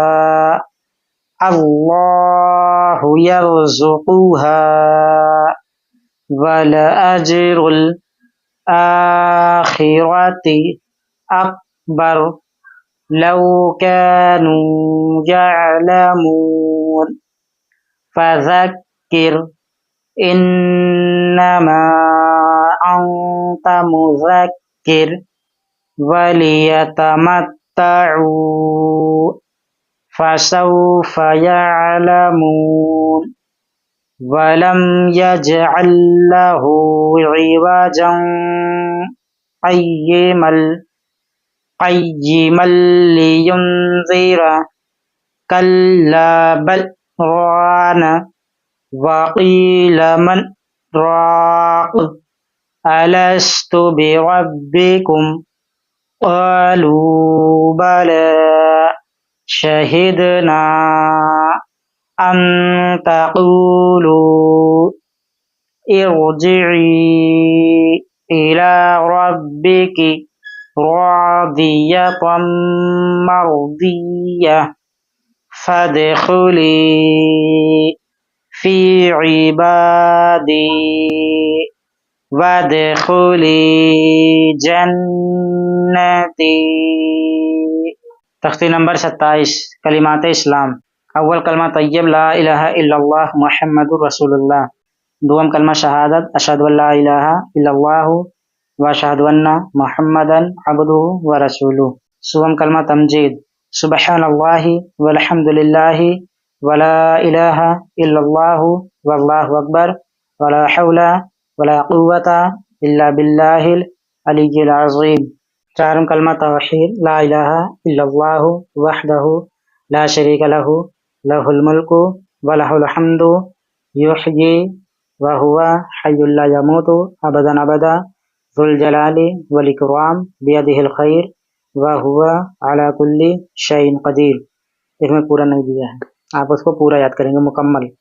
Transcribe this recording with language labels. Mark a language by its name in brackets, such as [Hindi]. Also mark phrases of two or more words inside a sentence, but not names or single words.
[Arabic] الله يرزقها ولأجر الآخرة أكبر لو كانوا يعلمون فذكر إنما أنت مذكر وليتمتعوا فسوف يعلمون ولم يجعل له عوجا قيما لينذر كلا بل ران وقيل من راق ألست بربكم قالوا بلى شهدنا أن تقولوا ارجعي إلى ربك راضية مرضية فادخلي في عبادي وادخلي جنتي. [Hindi] तख्ती नंबर 27 कलिमात इस्लाम। अव्वल कलमा तय्यब [Arabic] لا إله إلا الله محمد رسول الله. [Hindi] दुआम कलमा शहादत [Arabic] أشهد ألا إله إلا الله و أشهد أن محمدا عبده و رسوله. [Hindi] सुवम कलमा तमजीद [Arabic] سبحان الله والحمد لله ولا إله إلا الله والله أكبر ولا حول ولا قوة إلا بالله العلي العظيم. [Hindi] चारम कलमा तौहीद [Arabic] لا إله إلا الله وحده لا شريك له له الملك وله الحمد يحيي وهو حي لا يموت أبدا أبدا ذو الجلال والإكرام بيده الخير وهو على كل شيء قدير. [Hindi] इसमें पूरा नहीं दिया है, आप उसको पूरा याद करेंगे मुकम्मल।